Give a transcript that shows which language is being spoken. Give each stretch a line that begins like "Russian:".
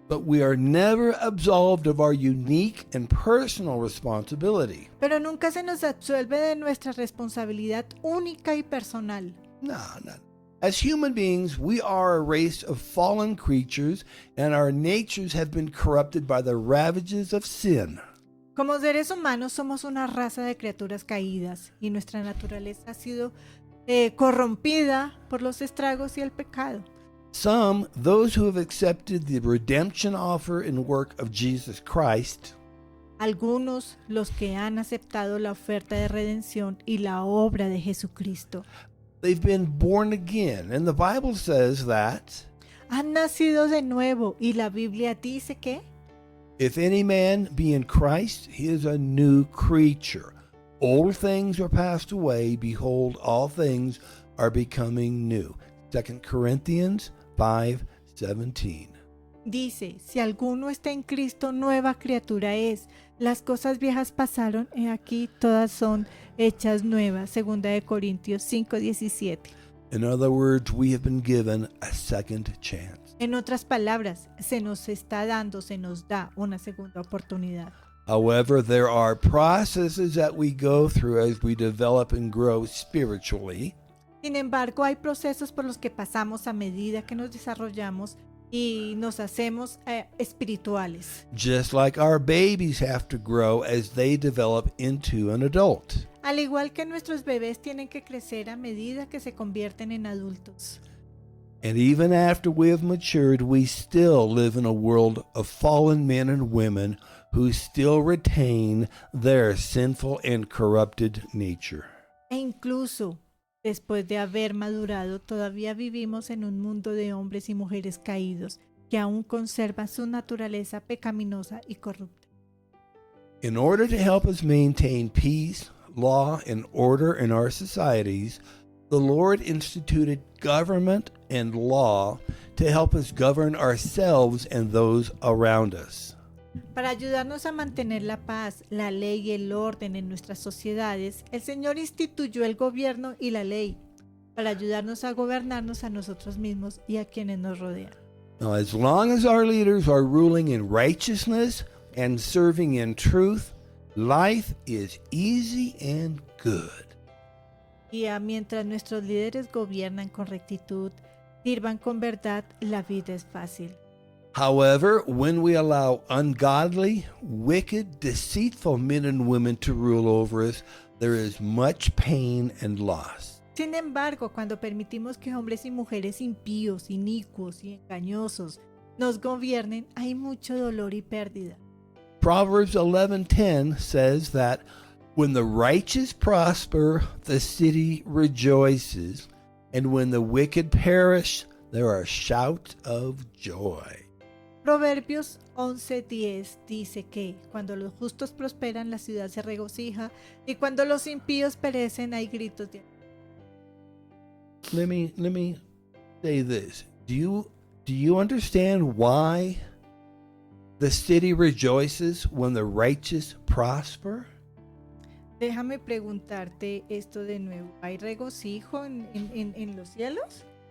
English: But we are never absolved of our unique and personal responsibility.
Spanish: Pero nunca se nos absuelve de nuestra responsabilidad única y personal. No.
English: As human beings, we are a race of fallen creatures, and our natures have been corrupted by the ravages of sin.
Spanish: Como seres humanos somos una raza de criaturas caídas y nuestra naturaleza ha sido corrompida por los estragos y el pecado.
English: Some, those who have accepted the redemption offer and work of Jesus Christ,
Spanish: Algunos, los que han aceptado la oferta de redención y la obra de Jesucristo,
English: they've been born again, and the Bible says that
Spanish: han nacido de nuevo, y la Biblia dice que
English: if any man be in Christ, he is a new creature. Old things are passed away, behold, all things are becoming new. 2 Corinthians 5:17.
Spanish: dice, si alguno está en Cristo, nueva criatura es. Las cosas viejas pasaron, y aquí todas son hechas nuevas. 2 Corintios 5:17.
English: In other words, we have been given a second chance.
Spanish: En otras palabras, se nos da una segunda oportunidad.
English: However, there are processes that we go through as we develop and grow spiritually.
Spanish: Sin embargo, hay procesos por los que pasamos a medida que nos desarrollamos y nos hacemos espirituales.
English: Just like our babies have to grow as they develop into an adult.
Spanish: Al igual que nuestros bebés tienen que crecer a medida que se convierten en adultos.
English: And even after we have matured, we still live in a world of fallen men and women who still retain their sinful and corrupted nature.
Spanish: E incluso después de haber madurado, todavía vivimos en un mundo de hombres y mujeres caídos que aún conservan su naturaleza pecaminosa y corrupta.
English: In order to help us maintain peace, law, and order in our societies, the Lord instituted government and law to help us govern ourselves and those around us.
Spanish: Para ayudarnos a mantener la paz, la ley y el orden en nuestras sociedades, el Señor instituyó el gobierno y la ley para ayudarnos a gobernarnos a nosotros mismos y a quienes nos rodean.
English: Now, as long as our leaders are ruling in righteousness and serving in truth, life is easy and good.
Spanish: Y mientras nuestros líderes gobiernan con rectitud, sirvan con verdad, la vida es fácil.
English: However, when we allow ungodly, wicked, deceitful men and women to rule over us, there is much pain and loss.
Spanish: Sin embargo, cuando permitimos que hombres y mujeres impíos, inicuos y engañosos nos gobiernen, hay mucho dolor y pérdida.
English: Proverbs 11:10 says that when the righteous prosper, the city rejoices, and when the wicked perish, there are shouts of joy.
Spanish: Proverbios 11:10 dice que cuando los justos prosperan, la ciudad se regocija, y cuando los impíos perecen, hay gritos de alegría.
English: let me say this. Do you understand why the city rejoices when the righteous prosper?
Spanish: Déjame preguntarte esto de nuevo. ¿Hay regocijo en los cielos?